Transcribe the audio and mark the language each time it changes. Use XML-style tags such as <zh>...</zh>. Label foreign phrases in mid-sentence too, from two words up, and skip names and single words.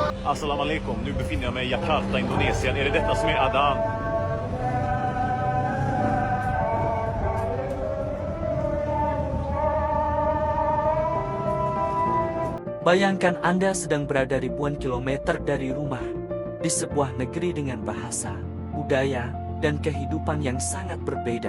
<sv>Assalamualaikum, nu befinner jag mig i Jakarta, Indonesien. Är det detta som är Adhan?</sv> <id>Bayangkan Anda sedang berada ribuan kilometer dari rumah, di sebuah negeri dengan bahasa, budaya, dan kehidupan yang sangat berbeda.</id>